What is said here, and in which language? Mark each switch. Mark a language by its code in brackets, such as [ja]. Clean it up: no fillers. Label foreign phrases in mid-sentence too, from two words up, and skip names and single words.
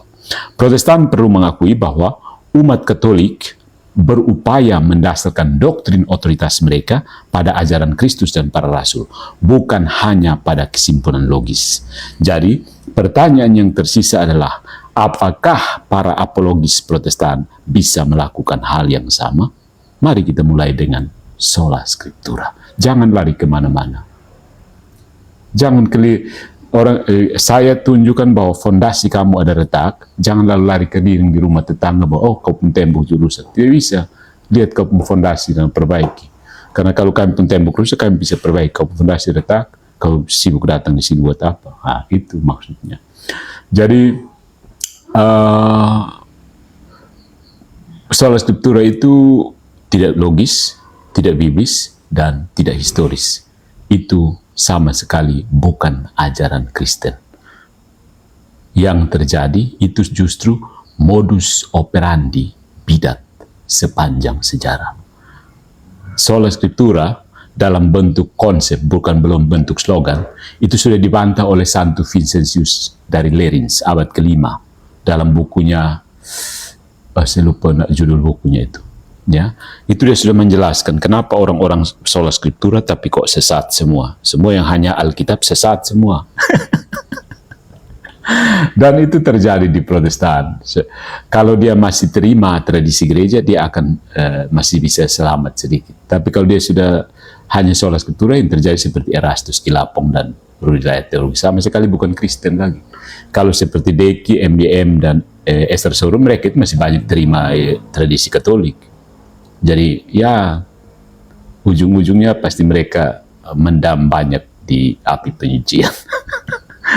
[id] Protestan perlu mengakui bahwa umat Katolik berupaya mendasarkan doktrin otoritas mereka pada ajaran Kristus dan para rasul, bukan hanya pada kesimpulan logis. Jadi, pertanyaan yang tersisa adalah, apakah para apologis Protestan bisa melakukan hal yang sama? Mari kita mulai dengan [la] sola scriptura. [id] Jangan lari kemana-mana. Jangan saya tunjukkan bahwa fondasi kamu ada retak. Jangan lalu lari ke dinding di rumah tetangga bahwa kau pun tembok rusak. Tidak bisa. Lihat kau pun fondasi dan perbaiki. Karena kalau kami pun tembok rusak, kami bisa perbaiki. Kau pun fondasi retak, kau sibuk datang di sini buat apa? Itu maksudnya. Jadi [la] sola scriptura [id] itu tidak logis, tidak biblis, dan tidak historis. Itu sama sekali bukan ajaran Kristen. Yang terjadi itu justru [la] modus operandi [id] bidat sepanjang sejarah. [la] Sola scriptura [id] dalam bentuk konsep, bukan belum bentuk slogan, itu sudah dibantah oleh Santo Vincentius dari Lerins abad ke-5 dalam bukunya, saya lupa judul bukunya itu. Ya, itu dia sudah menjelaskan kenapa orang-orang [la] sola scriptura [id] tapi kok sesat semua. Semua yang hanya Alkitab sesat semua. Dan itu terjadi di Protestan. Kalau dia masih terima tradisi gereja, dia akan masih bisa selamat sedikit. Tapi kalau dia sudah hanya [la] sola scriptura, [id] yang terjadi seperti Erastus Kilapong dan Rudolf Teologi, sama sekali bukan Kristen lagi. Kalau seperti Deki, MBM, dan Esther Sorum, mereka itu masih banyak terima tradisi Katolik. Jadi ya ujung-ujungnya pasti mereka mendam banyak di api penyucian.